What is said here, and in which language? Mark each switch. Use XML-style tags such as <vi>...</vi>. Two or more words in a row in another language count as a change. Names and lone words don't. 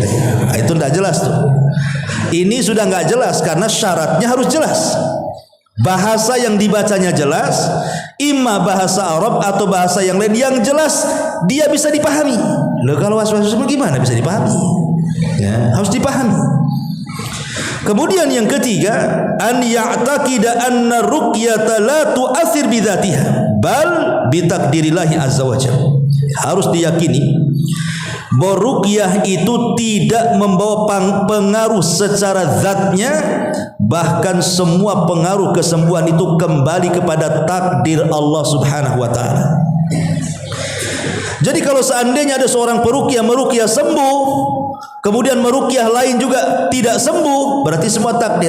<id>Nah, itu enggak jelas tuh. Ini sudah enggak jelas karena syaratnya harus jelas. Bahasa yang dibacanya jelas, imma bahasa Arab atau bahasa yang lain yang jelas dia bisa dipahami. Loh, kalau was-was gimana bisa dipahami? Ya, harus dipahami. Kemudian yang ketiga,</id> <ar>أن يعتقد أن الرقية لا تؤثر بذاتها بل بتقدير الله عز وجل.</ar> <id>Harus diyakini bahwa ruqyah itu tidak membawa pengaruh secara zatnya, bahkan semua pengaruh kesembuhan itu kembali kepada takdir Allah</id> <ar>سبحانه وتعالى.</ar> <id>Jadi kalau seandainya ada seorang peruqyah meruqyah sembuh, kemudian meruqyah lain juga tidak sembuh, berarti semua takdir.</id>